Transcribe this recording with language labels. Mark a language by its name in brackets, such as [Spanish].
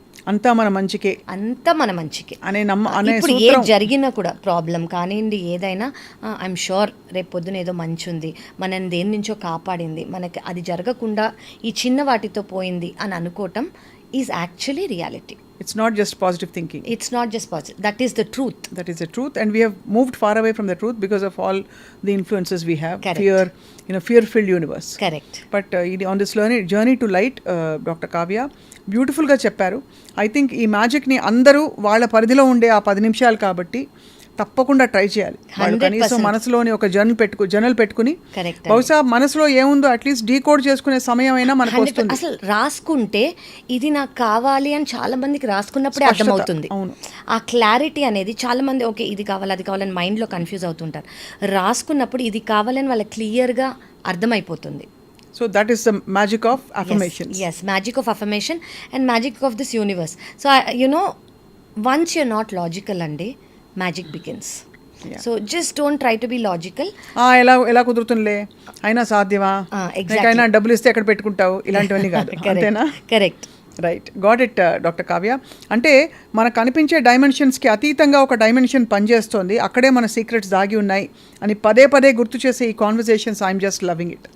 [Telugu] అంతా మన మంచికే అనే అనే ఇప్పుడు ఏది జరిగినా కూడా ప్రాబ్లం కానివ్వండి ఏదైనా [English] I'm sure [Telugu] రేపు పొద్దున ఏదో మంచి ఉంది, మనని దేని నుంచో కాపాడింది, మనకి అది జరగకుండా ఈ చిన్న వాటితో పోయింది అని అనుకోవటం [English] Is actually reality. It's not just positive thinking. It's not just positive. That is the truth. That is the truth, and we have moved far away from the truth because of all the influences we have. Correct. Fear, fear-filled universe. Correct. But on this journey to light, Dr. [Telugu] Kavya beautiful గా చెప్పారు. [English] I think [Telugu] ఈ magic ని అందరూ వాళ్ళ పరిధిలో ఉండే ఆ 10 నిమిషాలు కాబట్టి తప్పకుండా ట్రై చేయాలి. వాళ్ళు కనీసం మనసులోని ఒక జర్నల్ పెట్టుకుని బహుశా మనసులో ఏముందో అట్లీస్ట్ డీకోడ్ చేసుకునే సమయం అయినా మనకు వస్తుంది. అసలు రాసుకుంటే ఇది నాకు కావాలి అని చాలా మందికి రాసుకున్నప్పుడే అర్థమవుతుంది. ఆ క్లారిటీ అనేది చాలా మంది ఓకే ఇది కావాలి అది కావాలని మైండ్లో కన్ఫ్యూజ్ అవుతుంటారు. రాసుకున్నప్పుడు ఇది కావాలని వాళ్ళకి క్లియర్గా అర్థమైపోతుంది. [English] So that is the magic of affirmations. Yes, magic of affirmation and magic of this universe. So once you're not logical andi, magic begins. Yeah. So just don't try to be logical. [Telugu] ఎలా కుదురుతుందిలే, అయినా సాధ్యమా, నీకైనా డబ్బులు ఇస్తే ఎక్కడ పెట్టుకుంటావు, ఇలాంటివన్నీ కాదు. అంతేనా? [English] Correct. Right, got it doctor Kavya. [Telugu] అంటే మనకు కనిపించే డైమెన్షన్స్కి అతీతంగా ఒక డైమెన్షన్ పనిచేస్తోంది, అక్కడే మన సీక్రెట్స్ దాగి ఉన్నాయి అని పదే పదే గుర్తు చేసే ఈ conversations [English] I'm just loving it.